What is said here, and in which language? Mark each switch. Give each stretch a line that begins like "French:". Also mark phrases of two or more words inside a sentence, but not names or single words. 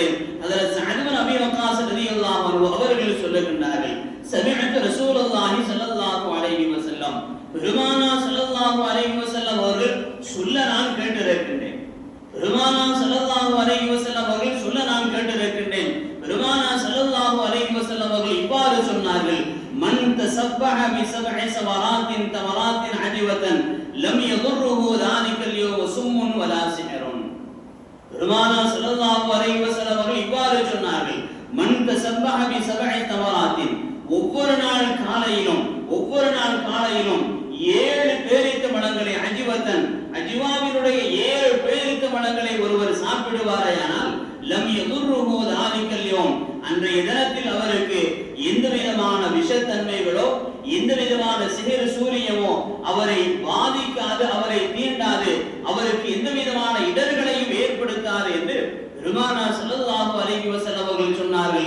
Tamil: ஹஜ்ரத் ஸஅத் இப்னு அபீ வக்காஸ்
Arabic: رضي الله عنه
Tamil: அவர்கள் சொல்லுகின்றார்கள்,
Arabic: سمعت رسول الله صلى الله عليه وسلم,
Tamil: பெருமானார்
Arabic: صلى الله عليه وسلم
Tamil: அவர்கள் சொல்ல நான் கேட்டிருக்கின்றேன். பெருமானார்
Arabic: صلى الله عليه وسلم
Tamil: அவர்கள் சொல்ல நான் கேட்டிருக்கின்றேன்.
Arabic: பெருமானார் صلى الله عليه وسلم அவர்கள் تسبح بسبع سمرات تمرات عجوة لم يضره ذلك اليوم سم ولا سحر.
Tamil: பெருமானார்
Arabic: صلى الله عليه وسلم
Tamil: அவர்கள் இவ்வாறு சொன்னார்கள்,
Arabic: من تصبح بسبع تمرات,
Tamil: ஒவ்வொரு நாள் காலையிலும் 7 பேரித்த பழங்களை அஜிவத்தன், அஜிவாவினுடைய 7 பேரித்த பழங்களை ஒருவர் சாப்பிடுவாரேயானால்
Arabic: لم يضره ذلك اليوم,
Tamil: அன்றைய தினத்தில் அவருக்கு எந்த விதமான விஷத்தன்மைகளோ எந்த விதமான சிஹர் சூரியமோ அவரை பாதிக்காது, அவரை தீண்டாது, அவருக்கு எந்த விதமான இடர்களையும் ஏற்படுத்தாது என்று பெருமானார்
Arabic: صلى الله عليه وسلم
Tamil: அவர்கள் சொன்னார்கள்.